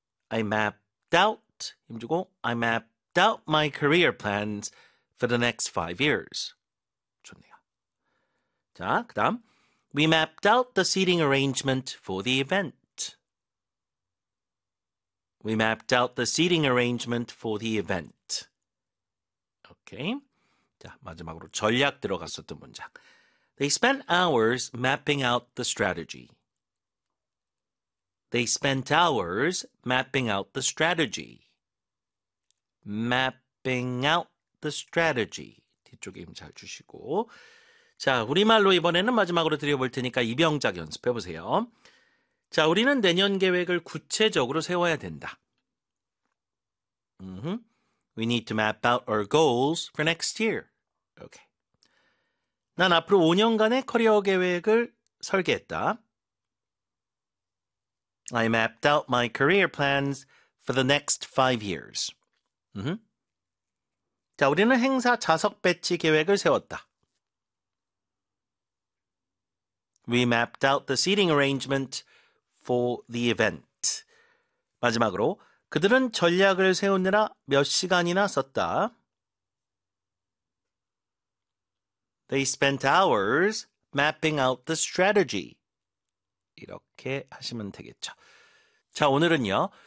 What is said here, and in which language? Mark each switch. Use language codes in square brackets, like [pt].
[en] I mapped out [ko] 힘주고 [en] I mapped out my career plans for the next 5 years. [ko] 좋네요. 자, 그다음 [en] We mapped out the seating arrangement for the event. We mapped out the seating arrangement for the event. Okay. [ko] 자, 마지막으로 전략 들어갔었던 문장. [en] They spent hours mapping out the strategy. They spent hours mapping out the strategy. Mapping out the strategy. [ko] 뒤쪽에 힘 잘 주시고. 자, 우리말로 이번에는 마지막으로 드려볼 테니까 입영작 연습해보세요. 자, 우리는 내년 계획을 구체적으로 세워야 된다. Mm-hmm. [en] We need to map out our goals for next year. Okay. [ko] 난 앞으로 5년간의 커리어 계획을 설계했다. [en] I mapped out my career plans for the next 5 years. Mm-hmm. [ko] 자, 우리는 행사 좌석 배치 계획을 세웠다. [en] We mapped out the seating arrangement for the event. [ko] 마지막으로, 그들은 전략을 세우느라 몇 시간이나 썼다. [en] They spent hours mapping out the strategy. [ko] 이렇게 하시면 되겠죠. 자, 오늘은요.